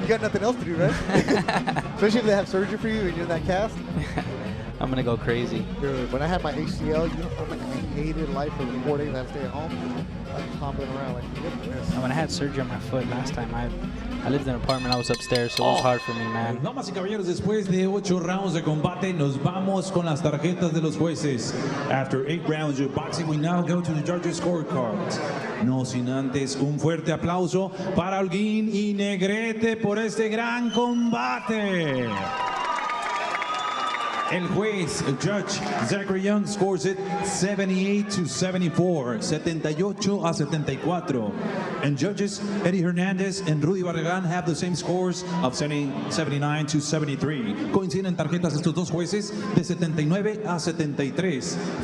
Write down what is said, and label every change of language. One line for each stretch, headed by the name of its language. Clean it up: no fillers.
English: You got nothing else to do, right? Especially if they have surgery for you and you're in that cast. I'm going to go crazy. Dude, when I had my ACL, I hated life for the 4 days I had to stay at home. Like hopping around like this. When I had surgery on my foot last time, I lived in an apartment, I was upstairs, so it was hard for me, man.
Spanish: Damas y caballeros, después de 8 rounds de combate, nos vamos con las tarjetas de los jueces.
English: After 8 rounds of boxing, we now go to the judges' scorecards.
Spanish: No sin antes un fuerte aplauso para Olguin y Negrete por este gran combate. El juez,
English: Judge Zachary Young, scores it 78-74, 78-74. And judges Eddie Hernandez and Rudy Barragán have the same scores of 79-73.
Spanish: Coinciden tarjetas estos dos jueces de 79-73.